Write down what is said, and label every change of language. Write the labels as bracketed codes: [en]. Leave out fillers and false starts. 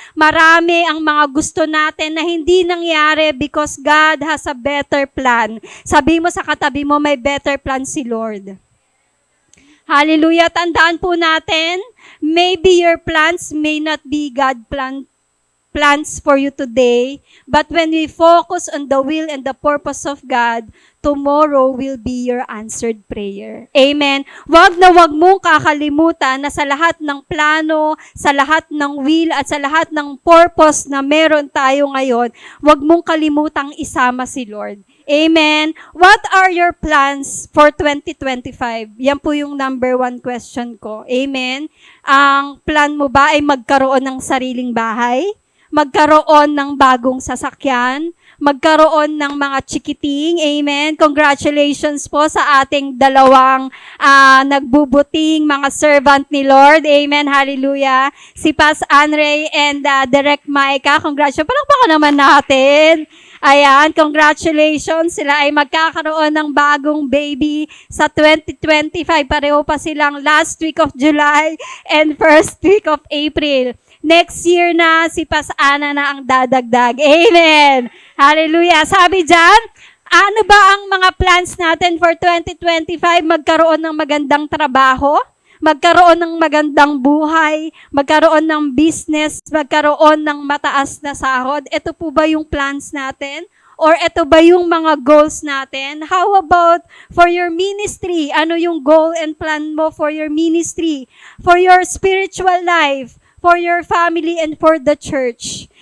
[tl] Marami ang mga gusto natin na hindi nangyari [en] because God has a better plan. [tl] Sabi mo sa katabi mo, may better plan si Lord. Hallelujah. Tandaan po natin, [en] maybe your plans may not be God plans for you today, but when we focus on the will and the purpose of God, tomorrow will be your answered prayer. Amen. [tl] Wag mong kakalimutan na sa lahat ng plano, sa lahat ng will, at sa lahat ng purpose na meron tayo ngayon, wag mong kalimutang isama si Lord. [en] Amen. What are your plans for 2025? [tl] Yan po yung number 1 question ko. Amen. Ang plan mo ba ay magkaroon ng sariling bahay? Magkaroon ng bagong sasakyan? Magkaroon ng mga chikiting? Amen. Congratulations po sa ating dalawang nagbubuting mga servant ni Lord. Amen. Hallelujah. Si Pas Andre and Direct Micah. Congratulations. Palakpakan naman natin. Ayan, congratulations. Sila ay magkakaroon ng bagong baby sa 2025. Pareho pa silang [en] last week of July and first week of April. [tl] Next year na, si Pas Ana na ang dadagdag. Amen. Hallelujah. Sabi dyan, ano ba ang mga plans natin for 2025? Magkaroon ng magandang trabaho? Magkaroon ng magandang buhay, magkaroon ng business, magkaroon ng mataas na sahod. Ito po ba yung plans natin? Or ito ba yung mga goals natin? [en] How about for your ministry? Ano yung goal and plan mo for your ministry? For your spiritual life? For your family and for the church?